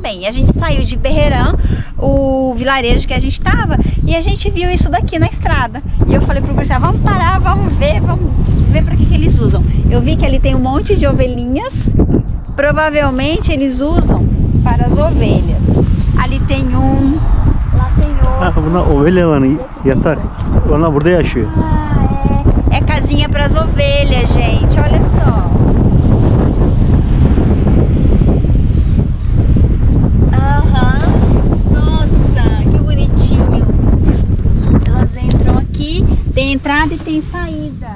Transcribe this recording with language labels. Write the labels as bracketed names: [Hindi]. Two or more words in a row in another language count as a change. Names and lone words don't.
[Portuguese] E a gente saiu de Behram, o vilarejo que a gente tava, e a gente viu isso daqui na estrada. E eu falei pro Cristiano, vamos parar, vamos ver para que eles usam. Eu vi que ali tem um monte de ovelhinhas, provavelmente eles usam para as ovelhas. Ali tem um, lá tem outro. [Turkish] Bunlar ovelyaların yatak. Onlar burada yaşıyor. [Portuguese] É casinha para as ovelhas, gente. Olha só. Aham. Nossa, que bonitinho. Elas entram aqui, tem entrada e tem saída.